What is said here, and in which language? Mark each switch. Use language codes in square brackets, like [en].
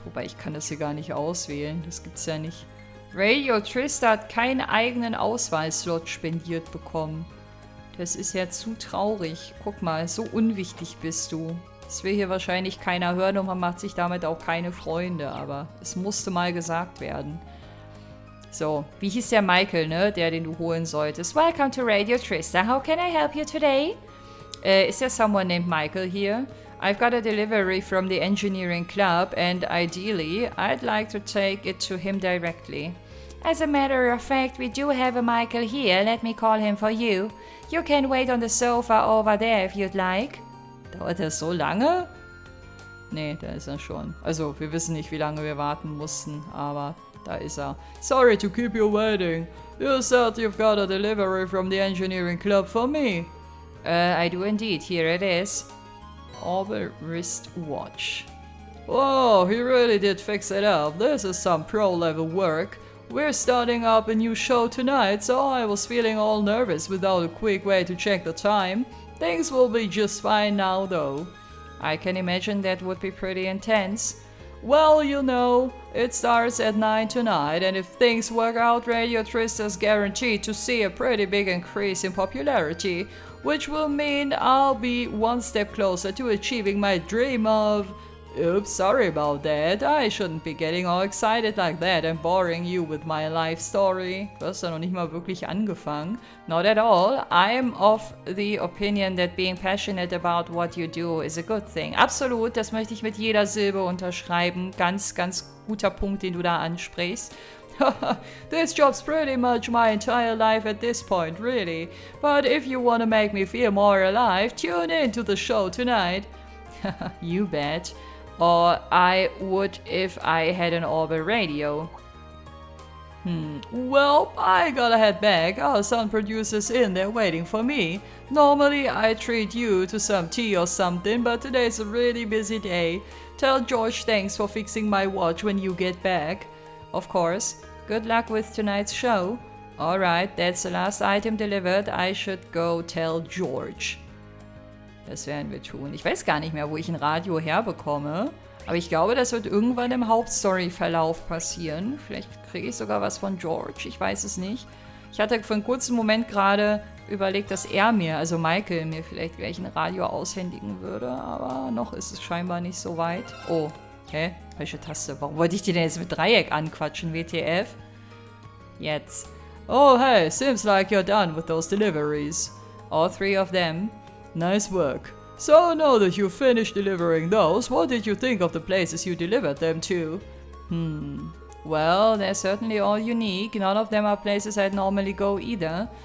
[de] Wobei, ich kann das hier gar nicht auswählen. Das gibt's ja nicht. Radio Trista hat keinen eigenen Auswahlslot spendiert bekommen. Das ist ja zu traurig. Guck mal, so unwichtig bist du. Das will hier wahrscheinlich keiner hören und man macht sich damit auch keine Freunde. Aber es musste mal gesagt werden. So, wie hieß der Michael, ne? Den du holen solltest. [en] Welcome to Radio Trista. How can I help you today? Is there someone named Michael here? I've got a delivery from the engineering club and ideally, I'd like to take it to him directly. As a matter of fact, we do have a Michael here. Let me call him for you. You can wait on the sofa over there if you'd like. [de] Dauert das so lange? Nee, da ist er schon. Also, wir wissen nicht, wie lange wir warten mussten, aber da ist er. [en] Sorry to keep you waiting. You said you've got a delivery from the engineering club for me. I do indeed. Here it is. Orbital wristwatch. Oh, he really did fix it up. This is some pro-level work. We're starting up a new show tonight, so I was feeling all nervous without a quick way to check the time. Things will be just fine now, though. I can imagine that would be pretty intense. Well, you know, it starts at 9 tonight, and if things work out, Radio Trista's guaranteed to see a pretty big increase in popularity, which will mean I'll be one step closer to achieving my dream of... Oops, sorry about that. I shouldn't be getting all excited like that and boring you with my life story. [de] Du hast ja noch nicht mal wirklich angefangen. [en] Not at all. I'm of the opinion that being passionate about what you do is a good thing. [de] Absolut, das möchte ich mit jeder Silbe unterschreiben. Ganz, ganz guter Punkt, den du da ansprichst. [en] This job's pretty much my entire life at this point, really. But if you want to make me feel more alive, tune in to the show tonight. You bet. Or I would if I had an Orbital radio. Well, I gotta head back. Our sound producer's in there waiting for me. Normally I treat you to some tea or something, but today's a really busy day. Tell George thanks for fixing my watch when you get back. Of course. Good luck with tonight's show. Alright, that's the last item delivered. I should go tell George. [de] Das werden wir tun. Ich weiß gar nicht mehr, wo ich ein Radio herbekomme. Aber ich glaube, das wird irgendwann im Hauptstory-Verlauf passieren. Vielleicht kriege ich sogar was von George. Ich weiß es nicht. Ich hatte für einen kurzen Moment gerade überlegt, dass er mir, also Michael, mir vielleicht gleich ein Radio aushändigen würde. Aber noch ist es scheinbar nicht so weit. Oh, hä? Welche Taste? Warum wollte ich die denn jetzt mit Dreieck anquatschen, WTF? Jetzt. [en] Oh, hey, seems like you're done with those deliveries. All 3 of them. Nice work. So now that you've finished delivering those, what did you think of the places you delivered them to? Well, they're certainly all unique. None of them are places I'd normally go either.